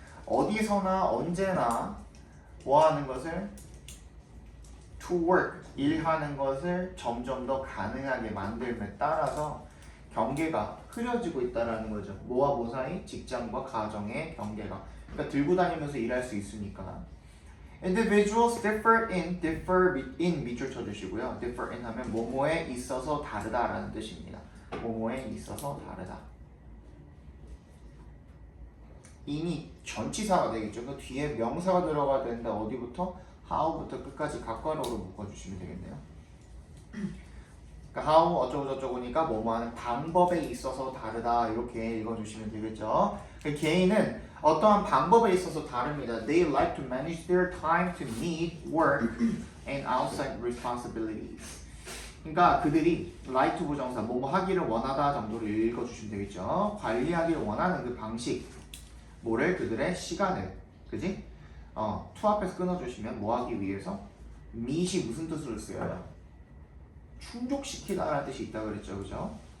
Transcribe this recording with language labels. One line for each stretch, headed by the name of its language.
Korean: 어디서나 언제나 뭐 하는 것을 to work 일하는 것을 점점 더 가능하게 만들음에 따라서 경계가 흐려지고 있다라는 거죠. 뭐와 뭐 사이? 직장과 가정의 경계가. 그러니까 들고 다니면서 일할 수 있으니까.
English: Individuals differ in
Korean: 밑줄 쳐주시고요. differ in 하면 뭐뭐에 있어서 다르다라는 뜻입니다. 뭐뭐에 있어서 다르다. in이 전치사가 되겠죠. 그 뒤에 명사가 들어가야 되는데 어디부터? how부터 끝까지 각괄호로 묶어주시면 되겠네요. 그러니까 how 어쩌고저쩌고니까 뭐뭐 하는 방법에 있어서 다르다 이렇게 읽어주시면 되겠죠. 그 개인은 어떠한 방법에 있어서 다릅니다.
English: They like to manage their time to meet work and outside responsibilities.
Korean: 그러니까 그들이 like to 부정사 뭐뭐 하기를 원하다 정도로 읽어주시면 되겠죠. 관리하기를 원하는 그 방식, 뭐를 그들의 시간을, 그지? to 앞에서 끊어주시면 뭐 하기 위해서? meet이 무슨 뜻으로 쓰여요? 충족시키다라는 뜻이 있다 그랬죠, 그죠?